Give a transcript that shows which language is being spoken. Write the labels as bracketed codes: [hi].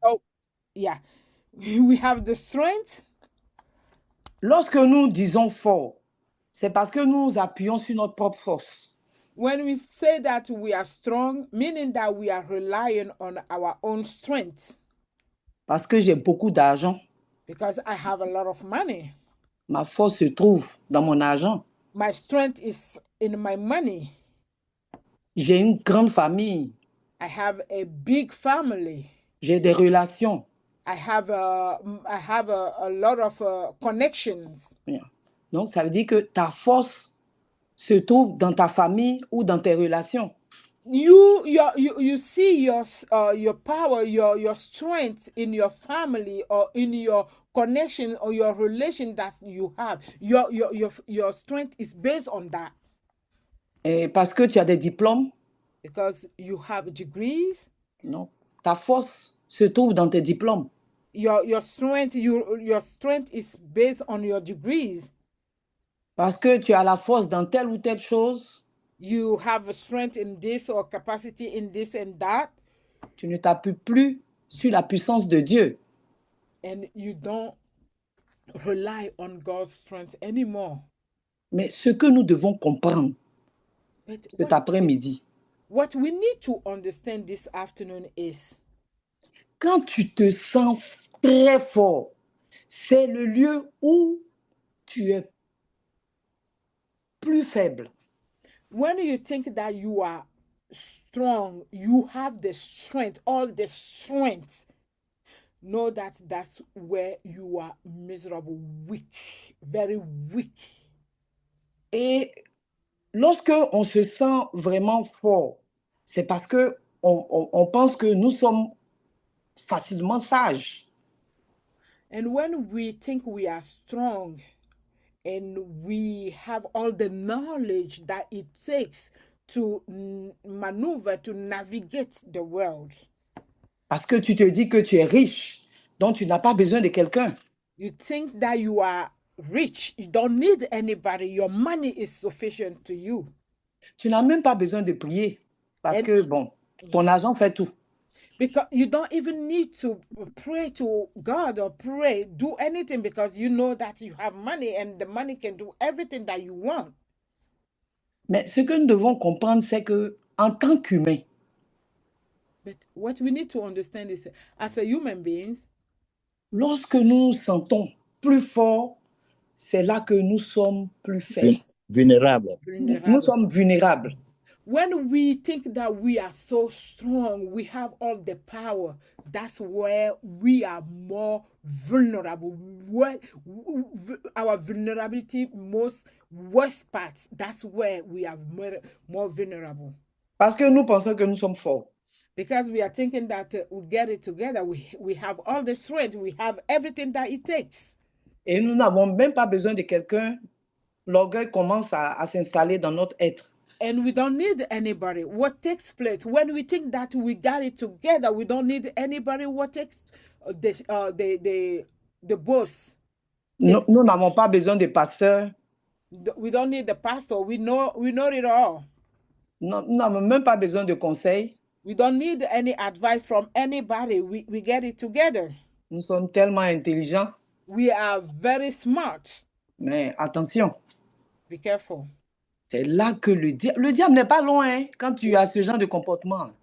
[en] Oh, yeah, we have the strength. [fr] Lorsque nous disons fort, c'est parce que nous appuyons sur notre propre force. [en] When we say that we are strong, meaning that we are relying on our own strength. [fr] Parce que j'ai beaucoup d'argent. [en] Because I have a lot of money. [fr] Ma force se trouve dans mon argent. [en] My strength is in my money. [fr] J'ai une grande famille. [en] I have a big family. [fr] J'ai des relations. [en] I have a lot of connections. [fr] Donc, ça veut dire que ta force se trouve dans ta famille ou dans tes relations. [en] You see your power, your strength in your family or in your connection or your relation that you have. Your strength is based on that. [fr] Et parce que tu as des diplômes. [en] Because you have degrees. [fr] Non, ta force se trouve dans tes diplômes. [en] Your strength is based on your degrees. [fr] Parce que tu as la force dans telle ou telle chose. [en] You have a strength in this or capacity in this and that. [fr] Tu ne t'appuies plus sur la puissance de Dieu. [en] And you don't rely on God's strength anymore. [fr] Mais ce que nous devons comprendre cet après-midi, [en] what we need to understand this afternoon is, [fr] quand tu te sens très fort, c'est le lieu où tu es plus faible. [en] When you think that you are strong, you have the strength, all the strength, know that that's where you are miserable, weak, very weak. [fr] Et lorsque on se sent vraiment fort, c'est parce que on pense que nous sommes facilement sages. [en] And when we think we are strong and we have all the knowledge that it takes to maneuver, to navigate the world, [fr] Parce que tu te dis que tu es riche, donc tu n'as pas besoin de quelqu'un. [en] you think that you are rich, you don't need anybody, your money is sufficient to you. [fr] Tu n'as même pas besoin de prier parce [en] And- [fr] que, bon, ton argent fait tout. [en] Because you don't even need to pray to God or do anything, because you know that you have money and the money can do everything that you want. [fr] Mais ce que nous devons comprendre, c'est que en tant qu'humain, [en] But what we need to understand is, as a human beings, [fr] lorsque nous nous sentons plus forts, c'est là que nous sommes plus faibles. [en] Vulnerable. [fr] Nous sommes vulnérables. [en] when we think that we are so strong, we have all the power, that's where we are more vulnerable. Where our vulnerability, most worst parts, that's where we are more vulnerable. [fr] Parce que nous pensons que nous sommes forts. [en] Because we are thinking that we get it together, we have all the strength, we have everything that it takes. [fr] Et nous n'avons même pas besoin de quelqu'un. L'orgueil commence à s'installer dans notre être. [en] And we don't need anybody. What takes place when we think that we got it together? We don't need anybody. What takes the boss? [fr] Nous n'avons pas besoin de pasteurs. [en] We don't need the pastor. We know it all. [fr] Nous n'avons même pas besoin de conseils. [en] We don't need any advice from anybody. We get it together. [fr] Nous sommes tellement intelligents. [en] We are very smart. [fr] Mais attention. [en] Be careful. [fr] C'est là que le diable n'est pas loin, hein, quand tu as ce genre de comportement.